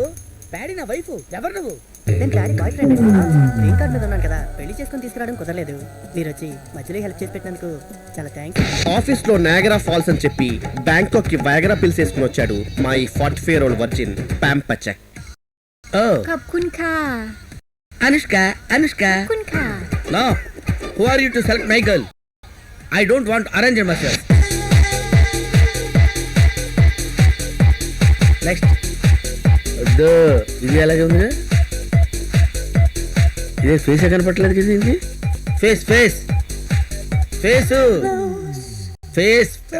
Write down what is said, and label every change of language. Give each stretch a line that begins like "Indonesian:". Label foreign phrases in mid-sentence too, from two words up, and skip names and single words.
Telugu: డాడీ నా వైఫ్. ఎవరు నువ్వు? నేను
English: daddy boy friend. green card
Telugu: మీద ఉన్నాను కదా, పెళ్లి చేసుకుని తీసుకురావడం కుదరలేదు. మీరు వచ్చి మధ్యలో హెల్ప్ చేసి పెట్టినందుకు చాలా థ్యాంక్స్. ఆఫీస్ లో నాగరా ఫాల్స్ అని చెప్పి బ్యాంకాక్ కి
English: Viagra pills
Telugu: వేసుకుని వచ్చాడు మా ఈ 44-year-old వర్జిన్ పామ్ పచక్. ఓ
Thai: ขอบคุณค่ะ
Telugu: అనుష్క. అనుష్క
Thai: ขอบคุณค่ะ
English: No. Who are you to select my girl? I don't want arrange marriage.
Telugu: నెక్స్ట్. ఇది ఎలాగే ఉంది? ఇదే ఫేస్ కనపట్లేదు కదా. ఇది
English: face face face face.